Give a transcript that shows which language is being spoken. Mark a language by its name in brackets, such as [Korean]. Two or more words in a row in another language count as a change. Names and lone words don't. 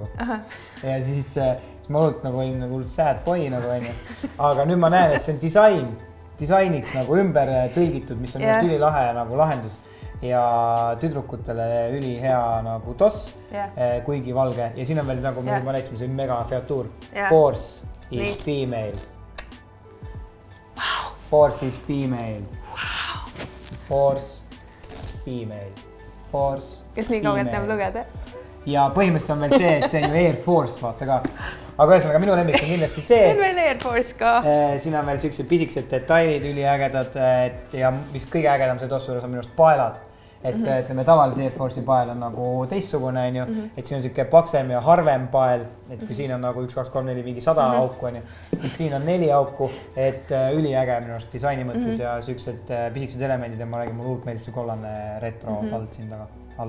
[Estonian] Ja siis ma hullult nagu olin nagu [English] sad boy [Estonian] nagu onju. Aga nüüd ma näen, et see on disainiks nagu ümber tõlgitud, mis on just ülilahe nagu lahendus. Ja tüdrukutele ülihea nagu toss, kuigi valge. Ja siin on veel nagu ma näitasime, see on mega featuur. [English] Force is female. Force is female. Force female. Force. [Estonian] Kes nii kaugelt teeb lugeda? Ja põhimõtteliselt on veel see, et see on ju Air Force, vaata ka. Aga ühesõnaga minu lemmik on kindlasti see. See on veel Air Force ka. Siin on veel sellised pisikesed detailid, üliägedad ja mis kõige ägedam see tossu juures on minust paelad. Et ütleme tavalise Air Force'i pael on nagu teistsugune, et siin on selline paksem ja harvem pael, et kui siin on nagu 1, 2, 3, 4, mingi 100 auku, siis siin on 4 auku, et üliäge minust disaini mõttes ja sellised pisikesed elemendid ja ma räägin, mul hullult meeldib see kollane retro tald siin taga all.